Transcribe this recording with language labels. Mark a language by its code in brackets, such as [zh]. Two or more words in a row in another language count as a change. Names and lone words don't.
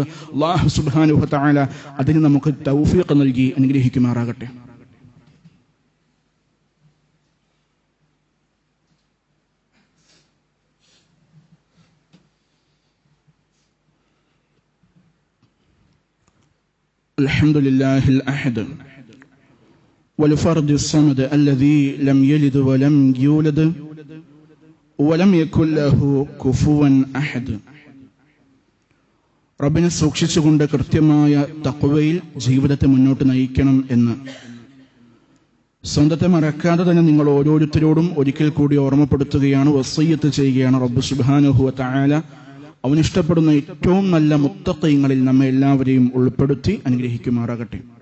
[ml] അല്ലാഹു [ar] سبحانه وتعالى [ml] അതിന് നമുക്ക് തൗഫീഖ് നൽകി അനുഗ്രഹിക്കുമാറാകട്ടെ. [ar] الحمد لله الأحد والفرد الصمد الذي لم يلد ولم يولد ولم يكن له كفوا أحد. [ml] റബ്ബിനെ സൂക്ഷിച്ചുകൊണ്ട് കൃത്യമായ തഖ്വയിൽ ജീവിതത്തെ മുന്നോട്ട് നയിക്കണം എന്ന് സ്വന്തത്തെ മറക്കാതെ തന്നെ നിങ്ങൾ ഓരോരുത്തരോടും ഒരിക്കൽ കൂടി ഓർമ്മപ്പെടുത്തുകയാണ്, വസിയ്യത്ത് ചെയ്യുകയാണ്. റബ്ബ് [ar] سبحانه وتعالى [ml] അവനിഷ്ടപ്പെടുന്ന ഏറ്റവും നല്ല മുത്തഖീങ്ങളിൽ നമ്മെ എല്ലാവരെയും ഉൾപ്പെടുത്തി അനുഗ്രഹിക്കുമാറാകട്ടെ.